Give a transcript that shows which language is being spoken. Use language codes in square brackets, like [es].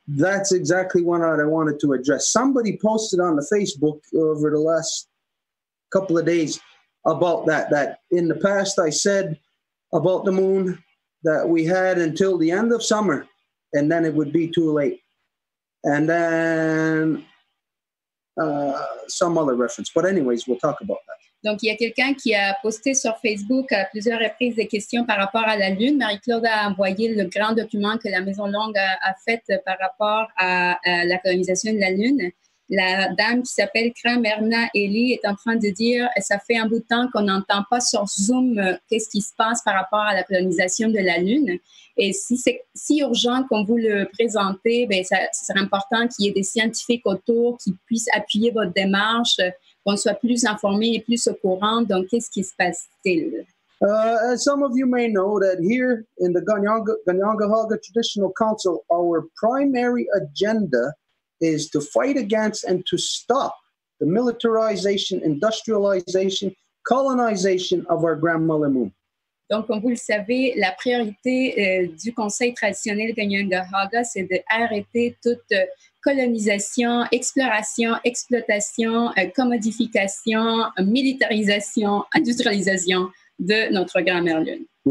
[en] That's exactly what I wanted to address. Somebody posted on the Facebook over the last couple of days about that in the past I said about the moon that we had until the end of summer, and then it would be too late. And then some other reference. But anyways, we'll talk about that. [fr] Donc, il y a quelqu'un qui a posté sur Facebook à plusieurs reprises des questions par rapport à la Lune. Marie-Claude a envoyé le grand document que la Maison Longue a fait par rapport à la colonisation de la Lune. La dame qui s'appelle Kramerna Eli est en train de dire « Ça fait un bout de temps qu'on n'entend pas sur Zoom qu'est-ce qui se passe par rapport à la colonisation de la Lune. Et si c'est si urgent comme vous le présentez, ben ça serait important qu'il y ait des scientifiques autour qui puissent appuyer votre démarche, qu'on soit plus informés et plus au courant. Donc, qu'est-ce qui se passe-t-il? [en] As some of you may know that here in the Ganyangahaga Traditional Council, our primary agenda is to fight against and to stop the militarization, industrialization, colonization of our grandmother moon. [fr] Donc, comme vous le savez, la priorité du Conseil traditionnel Ganyangahaga, c'est d'arrêter toute colonisation, exploration, exploitation, commodification, militarisation, industrialisation de notre grand-mère Lune.